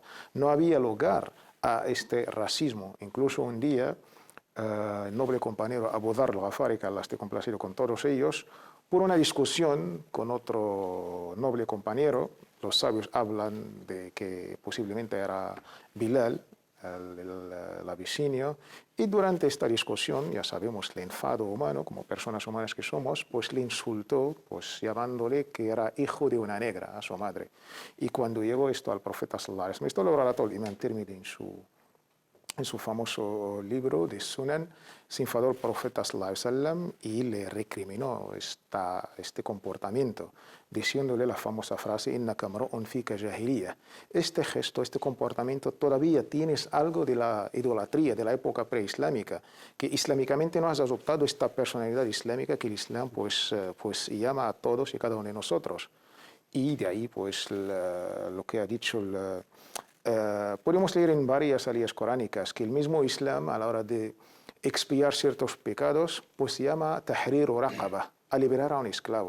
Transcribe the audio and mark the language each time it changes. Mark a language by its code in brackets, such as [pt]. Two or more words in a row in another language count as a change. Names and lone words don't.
[es] No había lugar a este racismo. Incluso un día, el noble compañero Abu Dharr al-Ghafari, que Allah esté complacido con todos ellos, por una discusión con otro noble compañero, los sabios hablan de que posiblemente era Bilal, el abisinio, y durante esta discusión, ya sabemos el enfado humano, como personas humanas que somos, pues le insultó, pues llamándole que era hijo de una negra a su madre. Y cuando llegó esto al profeta [ar] صلى الله عليه وسلم, [es] esto lo relató el imam Tirmidhi en su famoso libro de Sunan, se enfadó el profeta [ar] صلى الله عليه وسلم [es] y le recriminó este comportamiento, diciéndole la famosa frase, [ar] إنك امرؤ فيك جاهلية. [es] Este gesto, este comportamiento, todavía tienes algo de la idolatría de la época preislámica, que islámicamente no has adoptado esta personalidad islámica que el Islam pues llama a todos y cada uno de nosotros. Y de ahí pues lo que ha dicho podemos leer en varias ayas coránicas que el mismo Islam, a la hora de expiar ciertos pecados, pues se llama tahrir o raqaba, a liberar a un esclavo.